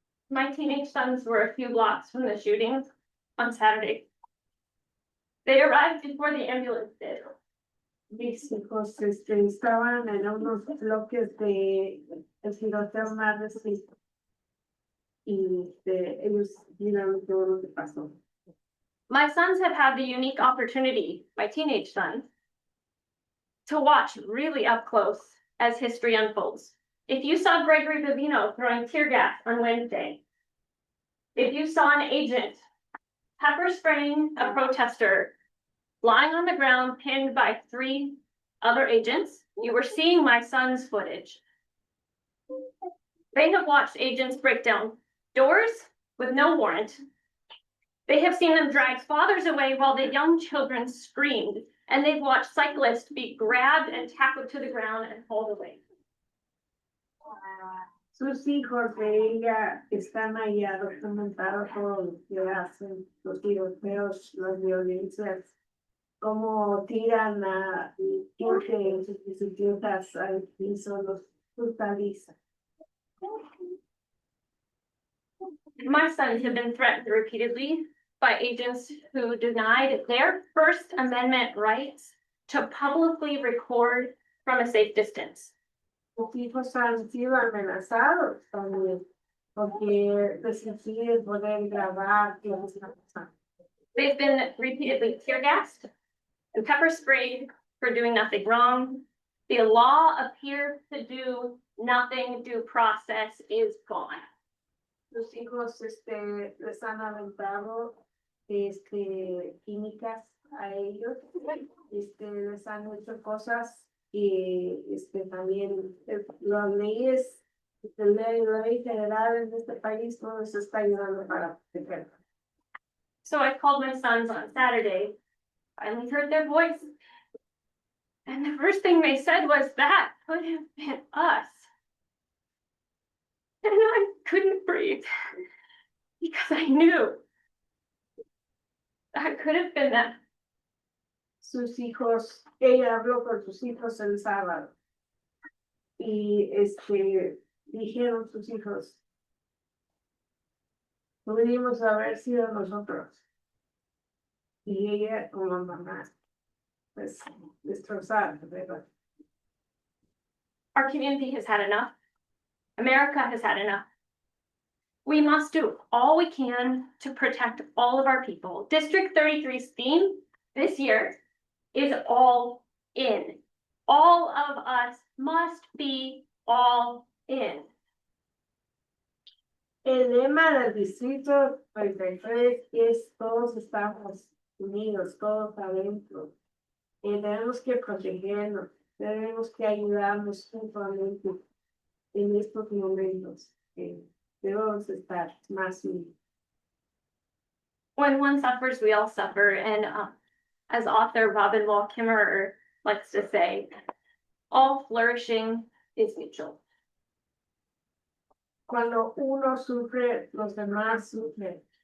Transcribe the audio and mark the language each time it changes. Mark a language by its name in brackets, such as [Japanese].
[English] My teenage sons were a few blocks from the shootings on Saturday. They arrived before the ambulance did. [Spanish] Mis hijos estaban en unos bloques de el tiroteo más reciente y ellos vieron todo lo que pasó. [English] My sons have had the unique opportunity, my teenage sons, to watch really up close as history unfolds. If you saw Gregory Vivino throwing tear gas on Wednesday, if you saw an agent pepper spraying a protester lying on the ground pinned by 3 other agents, you were seeing my son's footage. They have watched agents break down doors with no warrant. They have seen them drag fathers away while the young children screamed, and they've watched cyclists be grabbed and tackled to the ground and hauled away. [Spanish] Sus hijos de ella están ahí documentados todo lo que hacen, los tiroteos, las violencias, cómo tiran a gente en sus bicicletas al piso, los brutalizan. [English] My sons have been threatened repeatedly by agents who denied their First Amendment rights to publicly record from a safe distance. [Spanish] Sus hijos han sido amenazados también, porque les impiden poder grabar lo que está pasando. [English] They've been repeatedly tear gassed and pepper sprayed for doing nothing wrong. The law appears to do nothing. Due process is gone. [Spanish] Los hijos les han aventado químicas a ellos, les han hecho cosas y también las leyes, la ley federal en este país no les está ayudando para proteger. [English] So I called my sons on Saturday, finally heard their voice. And the first thing they said was, that could have been us. And I couldn't breathe because I knew that could have been them. [Spanish] Sus hijos, ella habló con sus hijos el sábado. Y dijeron sus hijos, pudimos haber sido nosotros. Y ella como mamá, pues destrozada, ¿verdad? [English] Our community has had enough. America has had enough. We must do all we can to protect all of our people. District 33's theme this year is all in. All of us must be all in. [Spanish] El lema del distrito 33 es todos estamos unidos, todos adentro. Tenemos que protegernos, tenemos que ayudarnos mutuamente en estos momentos. Debemos estar más unidos. [English] When one suffers, we all suffer. And as author Robin Wall Kimmerer likes to say, all flourishing is mutual. [Spanish] Cuando uno sufre, los demás sufren.